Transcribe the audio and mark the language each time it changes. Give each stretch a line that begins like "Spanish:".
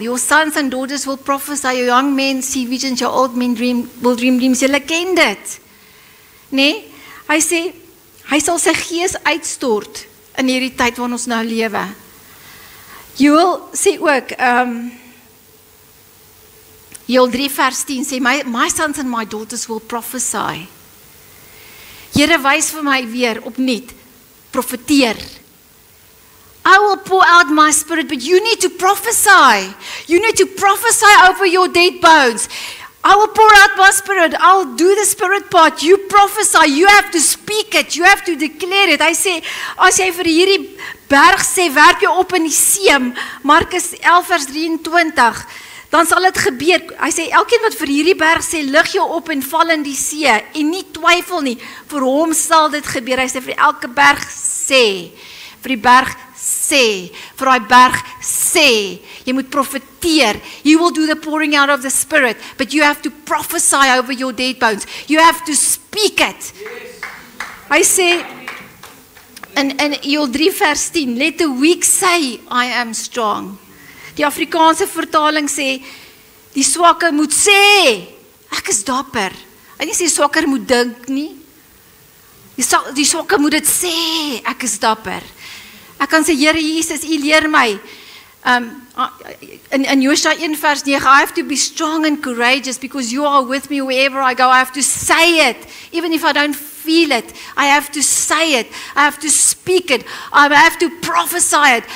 English: Your sons and daughters will prophesy. Your young men see visions. Your old men will dream dreams.
Afrikaans: Julle ken dit. Nee? Hy sê, hy sal sy gees uitstort in hierdie tyd waarin ons nou lewe. Joel sê ook, Joel 3 vers 10 sê,
English: my sons and my daughters will prophesy.
Afrikaans: Here wys vir my weer opnuut, profeteer.
English: I will pour out my spirit, but you need to prophesy. You need to prophesy over your dead bones. I will pour out my spirit. I'll do the spirit part. You prophesy. You have to speak it. You have to declare it.
Afrikaans: Hy sê, as jy vir hierdie berg sê, werp jou op in die see, Markus 11 vers 23, dan sal dit gebeur. Hy sê, elkeen wat vir hierdie berg sê, lig jou op en val in die see, en nie twyfel nie, vir hom sal dit gebeur. Hy sê, vir elke berg sê, vir die berg sê, vir die berg sê, jy moet profeteer.
English: You will do the pouring out of the Spirit, but you have to prophesy over your dead bones. You have to speak it.
Afrikaans: Hy sê,
English: in Joel 3 vers 10, let the weak say, I am strong.
Afrikaans: Die Afrikaanse vertaling sê, die swakke moet sê, ek is dapper. Hy nie sê swakker moet dink nie. Die swakke moet dit sê, ek is dapper. Ek kan sê, Here Jesus, U leer my, in Josua 1 vers 9,
English: I have to be strong and courageous because you are with me wherever I go. I have to say it, even if I don't feel it. I have to say it. I have to speak it. I have to prophesy it.